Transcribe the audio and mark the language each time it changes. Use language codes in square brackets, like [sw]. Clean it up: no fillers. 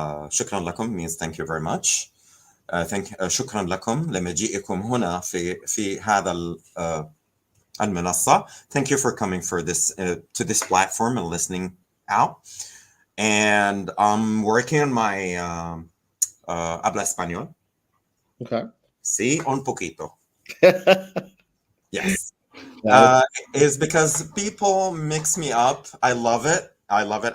[ar] شكرا لكم [en] means thank you very much. [ar] شكرا لكم لمجيئكم هنا في هذا المنصة. [en] Thank you for coming for this to this platform and listening out. And I'm working on my [es] habla español. [en] Okay. [es] Sí, un poquito. [en] Yes. That Is because people mix me up. I love it. I love it.